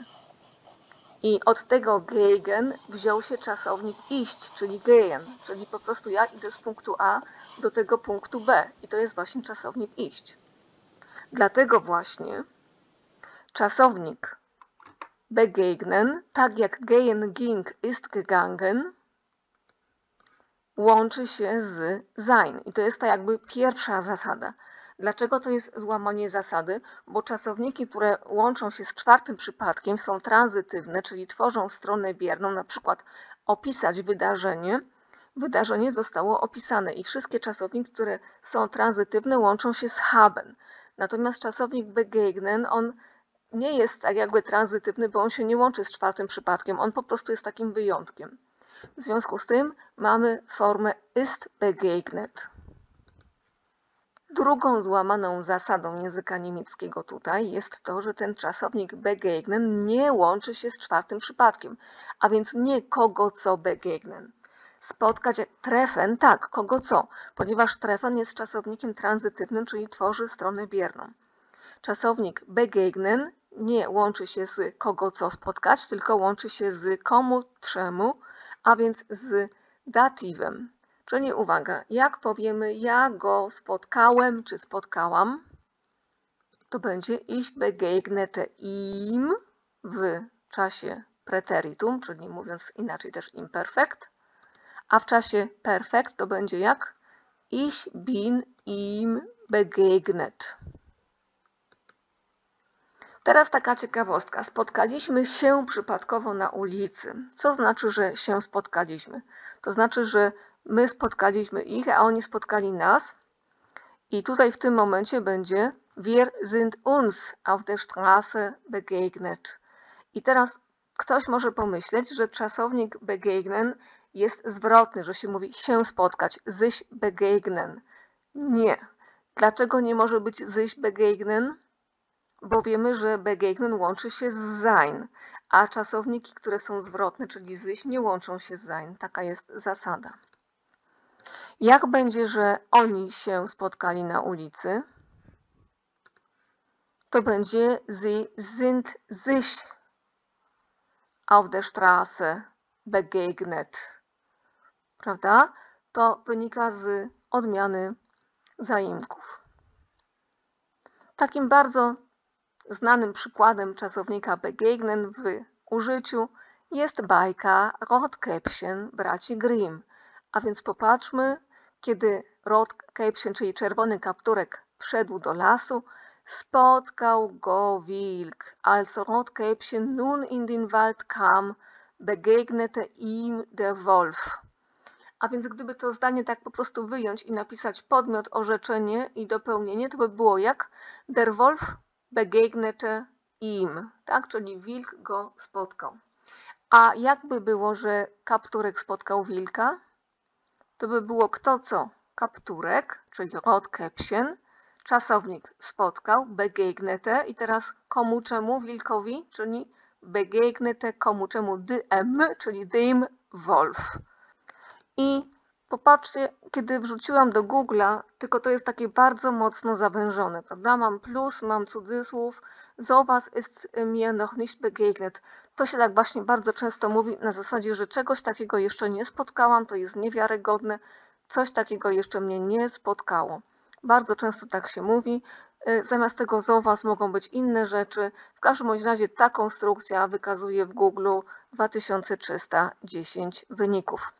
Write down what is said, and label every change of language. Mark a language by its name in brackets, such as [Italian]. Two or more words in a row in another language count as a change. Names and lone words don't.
[Polish] I od tego gegen wziął się czasownik iść, czyli gehen, czyli po prostu ja idę z punktu A do tego punktu B i to jest właśnie czasownik iść. Dlatego właśnie czasownik begegnen, tak jak [German] gehen ging ist gegangen, [Polish] łączy się z sein. I to jest ta jakby pierwsza zasada. Dlaczego to jest złamanie zasady? Bo czasowniki, które łączą się z czwartym przypadkiem, są tranzytywne, czyli tworzą stronę bierną, na przykład opisać wydarzenie. Wydarzenie zostało opisane i wszystkie czasowniki, które są tranzytywne, łączą się z haben. Natomiast czasownik begegnen, on nie jest tak jakby tranzytywny, bo on się nie łączy z czwartym przypadkiem, on po prostu jest takim wyjątkiem. W związku z tym mamy formę [German] ist begegnet. [Polish] Drugą złamaną zasadą języka niemieckiego tutaj jest to, że ten czasownik begegnen nie łączy się z czwartym przypadkiem, a więc nie kogo co begegnen. Spotkać treffen, tak, kogo co, ponieważ treffen jest czasownikiem tranzytywnym, czyli tworzy stronę bierną. Czasownik begegnen nie łączy się z kogo co spotkać, tylko łączy się z komu, czemu, a więc z datywem. Czyli uwaga, jak powiemy ja go spotkałem czy spotkałam, to będzie [German] ich begegnete ihm [Polish] w czasie preteritum, czyli mówiąc inaczej też imperfekt, a w czasie perfekt to będzie jak [German] ich bin ihm begegnet. [Polish] Teraz taka ciekawostka. Spotkaliśmy się przypadkowo na ulicy. Co znaczy, że się spotkaliśmy? To znaczy, że my spotkaliśmy ich, a oni spotkali nas. I tutaj w tym momencie będzie [German] Wir sind uns auf der Straße begegnet. [Polish] I teraz ktoś może pomyśleć, że czasownik begegnen jest zwrotny, że się mówi się spotkać, [German] sich begegnen. [Polish] Nie. Dlaczego nie może być [German] sich begegnen? [Polish] Bo wiemy, że begegnen łączy się z sein, a czasowniki, które są zwrotne, czyli sich, nie łączą się z sein. Taka jest zasada. Jak będzie, że oni się spotkali na ulicy? To będzie [German] sie sind sich auf der Straße begegnet. [Polish] Prawda? To wynika z odmiany zaimków. Takim bardzo znanym przykładem czasownika begegnen w użyciu jest bajka Rotkäppchen braci Grimm. A więc popatrzmy, kiedy Rotkäppchen, czyli czerwony kapturek, wszedł do lasu, spotkał go wilk. [German] Als Rotkäppchen nun in den Wald kam, begegnete ihm der Wolf. [Polish] A więc gdyby to zdanie tak po prostu wyjąć i napisać podmiot, orzeczenie i dopełnienie, to by było jak [German] der Wolf begegnete ihm, [Polish] tak? Czyli wilk go spotkał. A jakby było, że kapturek spotkał wilka? To by było kto co? Kapturek, czyli Rotkäppchen, czasownik spotkał, begegnete i teraz komu czemu? Wilkowi, czyli begegnete komu czemu? [German] Dem, [Polish] czyli [German] dem Wolf. [Polish] I popatrzcie, kiedy wrzuciłam do Google'a, tylko to jest takie bardzo mocno zawężone, prawda? Mam plus, mam cudzysłów, [German] sowas ist mir noch nicht begegnet. [Polish] To się tak właśnie bardzo często mówi na zasadzie, że czegoś takiego jeszcze nie spotkałam, to jest niewiarygodne, coś takiego jeszcze mnie nie spotkało. Bardzo często tak się mówi. Zamiast tego sowas mogą być inne rzeczy. W każdym razie ta konstrukcja wykazuje w Google 2310 wyników.